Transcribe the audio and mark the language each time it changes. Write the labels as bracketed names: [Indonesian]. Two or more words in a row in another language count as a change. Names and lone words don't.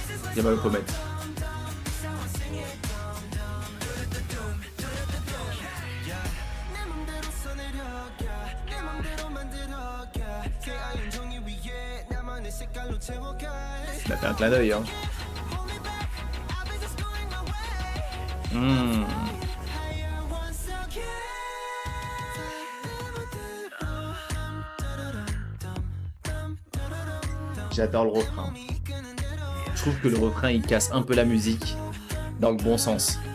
[French] Yamal au pommette. [Korean] 내 맘대로 써내려가 내 맘대로 만들어가 새하얀 종이 위에 나만의 색깔로 채워가 [French] Il a fait un clin d'œil, hein. [English] Hold me back, I'll be just going my way Mmh. higher once again [Korean] 내 맘대로 [French] J'adore le refrain. [Korean] 몸이 이끄는 대로 [French] Je trouve que le refrain, il casse un peu la musique dans le bon sens.